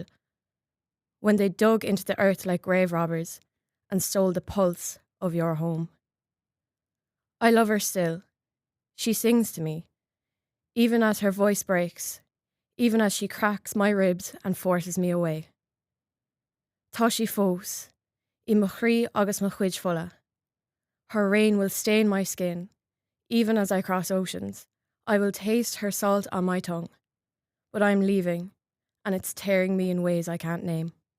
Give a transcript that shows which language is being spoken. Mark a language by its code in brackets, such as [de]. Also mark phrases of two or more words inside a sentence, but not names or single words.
[en] When they dug into the earth like grave robbers and stole the pulse of your home. I love her still. She sings to me, even as her voice breaks, even as she cracks my ribs and forces me away. [ga] Tá sí fós, I mo chrí agus mo chuid fola. [en] Her rain will stain my skin, even as I cross oceans. I will taste her salt on my tongue. But I'm leaving, and it's tearing me in ways I can't name.